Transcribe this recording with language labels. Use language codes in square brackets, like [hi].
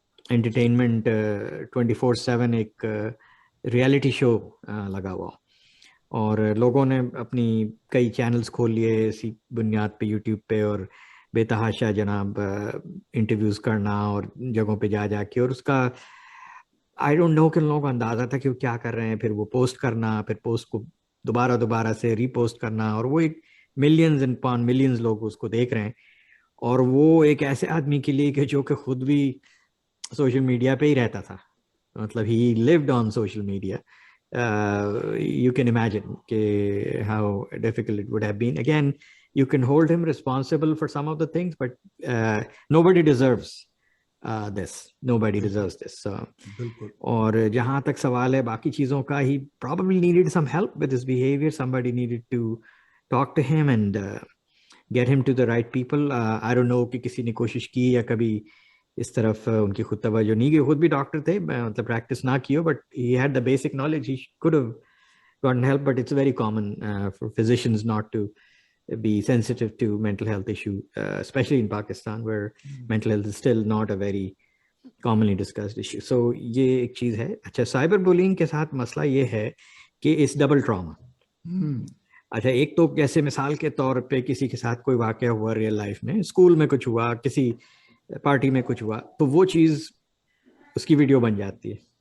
[ur] Entertainment 24/7 ایک reality show لگا ہوا, اور لوگوں نے اپنی کئی چینلز کھول لیے اسی بنیاد پہ یوٹیوب پہ, اور بے تحاشا جناب انٹرویوز کرنا اور جگہوں پہ جا کے, اور اس کا [en] I don't know [ur] کہ لوگوں کو اندازہ تھا کہ وہ کیا کر رہے ہیں, پھر وہ پوسٹ کرنا, پھر پوسٹ کو دوبارہ سے ری پوسٹ کرنا, اور وہ ایک ملینز اینڈ پان ملینز لوگ اس کو دیکھ رہے ہیں. اور وہ ایک ایسے آدمی کے لیے کہ جو کہ خود بھی سوشل میڈیا پہ ہی رہتا تھا, مطلب [en] he lived on social media. You can imagine how difficult it would have been. Again, you can hold him responsible for some of the things, but nobody deserves this. Nobody deserves this. [ur] اور جہاں تک سوال ہے باقی چیزوں کا, [en] he probably needed some help with his behavior. Somebody needed to talk to him and get him to the right people. I don't know [ur] کہ کسی نے کوشش کی یا کبھی اس طرف ان کی خود توجہ نہیں گئی. خود بھی ڈاکٹر تھے, مطلب پریکٹس نہ کی ہو, [en] But he had the basic knowledge, he could have gotten help, but it's very common for physicians not to be sensitive to mental health issue, especially in Pakistan where mental health is still not a very commonly discussed issue. [ur] So یہ ایک چیز ہے. اچھا, cyber bullying کے ساتھ مسئلہ یہ ہے کہ اس ڈبل ٹراما. اچھا, ایک تو جیسے مثال کے طور پہ کسی کے ساتھ کوئی واقعہ ہوا ریئل لائف میں, اسکول میں کچھ ہوا, کسی پارٹی میں کچھ ہوا, تو وہ چیز اس کی ویڈیو بن جاتی ہے.